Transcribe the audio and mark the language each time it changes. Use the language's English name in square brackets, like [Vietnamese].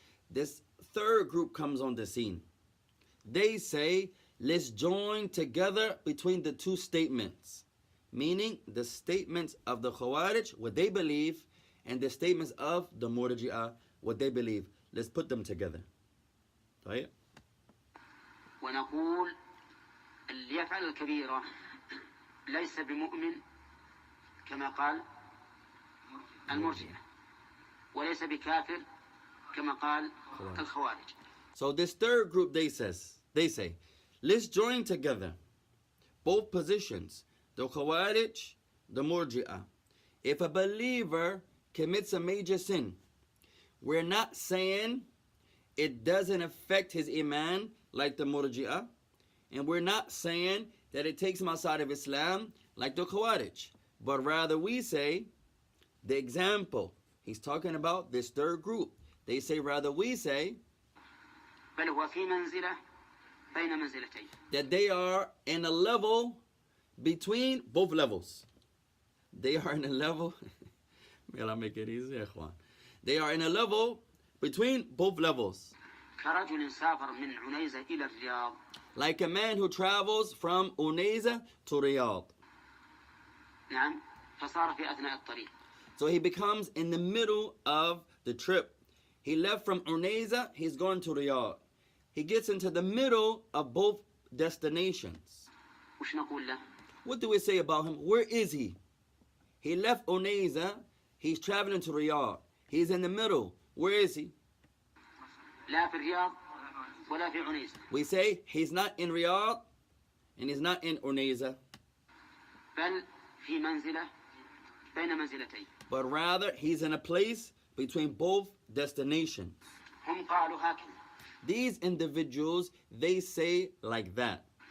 [English] This third group comes on the scene. They say, let's join together between the two statements. Meaning the statements of the Khawarij, what they believe, and the statements of the Murji'ah, what they believe. Let's put them together. طيب. [Arabic] ونقول اللي يفعل الكبيرة ليس بمؤمن كما قال المرجئة وليس بكافر كما قال الخوارج. [English] So this third group, they say, let's join together both positions, the Khawarij, the Murji'ah. If a believer commits a major sin, we're not saying it doesn't affect his iman like the Murji'ah, and we're not saying that it takes him outside of Islam like the Khawarij, but rather we say, the example, he's talking about this third group. They say, rather we say, [Arabic] بل هو في منزلة بين منزلتين. [English] That they are in a level between both levels. They are in a level, may Allah make it easy, ikhwan. They are in a level between both levels. [Arabic] كرجل سافر من عنيزة إلى الرياض. [English] Like a man who travels from Unayza to Riyadh. [Arabic] نعم فصار في أثناء الطريق. [English] So he becomes in the middle of the trip. He left from Unayza, he's going to Riyadh. He gets into the middle of both destinations. [Arabic] وش نقول له؟ [English] What do we say about him? Where is he? He left Unayza, he's traveling to Riyadh. He's in the middle. Where is he? [Arabic] لا في الرياض ولا في عنيزة. [English] We say he's not in Riyadh and he's not in Unayza. [Arabic] بل في منزلة بين منزلتين. [English] But rather he's in a place between both destinations. [Arabic] هم قالوا هكذا. [English] These individuals, they say like that.